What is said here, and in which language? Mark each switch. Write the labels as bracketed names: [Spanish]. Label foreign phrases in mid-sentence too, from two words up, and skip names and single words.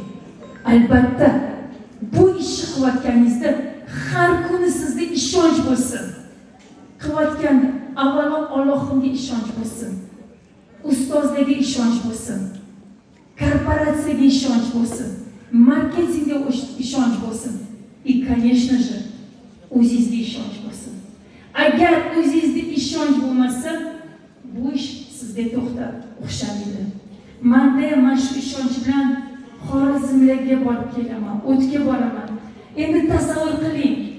[Uzbek] Albatta, bu ishni qilayotganingizda har kuni sizda ishonch bo'lsin. Qilayotganda avvalo Allohimga ishonch bo'lsin. Ustozlarga ishonch bo'lsin. Korporatsiyaga ishonch bo'lsin. Marketingga ishonch bo'lsin. [Russian] И, конечно же, [Uzbek] o'zingizga ishonch bo'lsin. Agar o'zingizga ishonch bo'lmasa, bu ish sizga to'xtab o'xshamaydi. Menda mana shu ishonch bilan Xorazmlarga borib kelaman, o'tga boraman. Endi tasavvur qiling.